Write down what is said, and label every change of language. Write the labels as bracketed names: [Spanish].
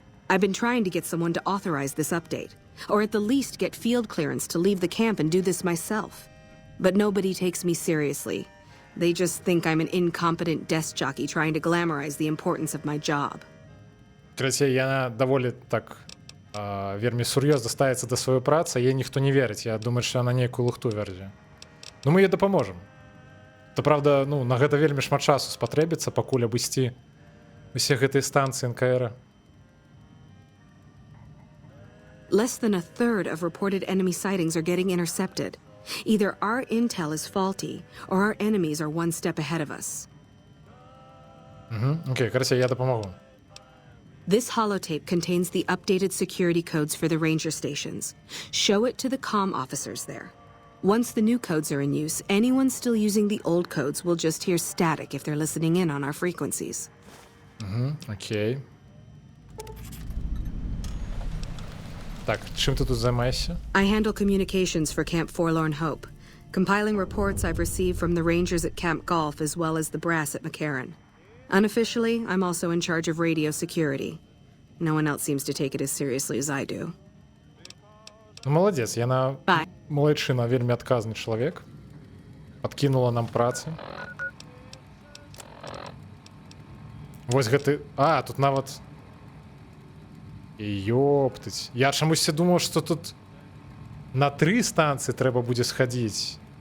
[English] I've been trying to get someone to authorize this update, or at the least get field clearance to leave the camp and do this myself. But nobody takes me seriously. They just think I'm an incompetent desk jockey trying to glamorize the importance of my job. [Belarusian] Карацей, яна даволі так вельмі сур'ёзна ставіцца да сваёй працы, ей ніхто не верыць. Я думаю, што яна нейкую лухту верзе. Ну, мы ёй дапаможам. То, правда, ну, на гэта вельмі шмат часу спатрэбіцца, пакуль абысці усе гэтыя станцыі НКР. [English] Less than a third of reported enemy sightings are getting intercepted. Either our intel is faulty, or our enemies are one step ahead of us. [Belarusian] Окей, карацей, я дапамогу. [English] This holotape contains the updated security codes for the ranger stations. Show it to the comm officers there. Once the new codes are in use, anyone still using the old codes will just hear static if they're listening in on our frequencies. Окей. [Ukrainian] Так, чим ти тут займаєшся? [English] I handle communications for Camp Forlorn Hope, compiling reports I've received from the rangers at Camp Golf as well as the brass at McCarran. Unofficially, I'm also in charge of radio security. No one else seems to take it as seriously as I do. [Belarusian] Ну, молодець, яна [English] Bye. [Belarusian] малайчына, вельмі адказны чалавек. Падкінула нам працы. Вось гэты... А, тут нават... Ёптыць. Я чамусьці думаў, што тут на 3 станцыі трэба будзе схадзіць.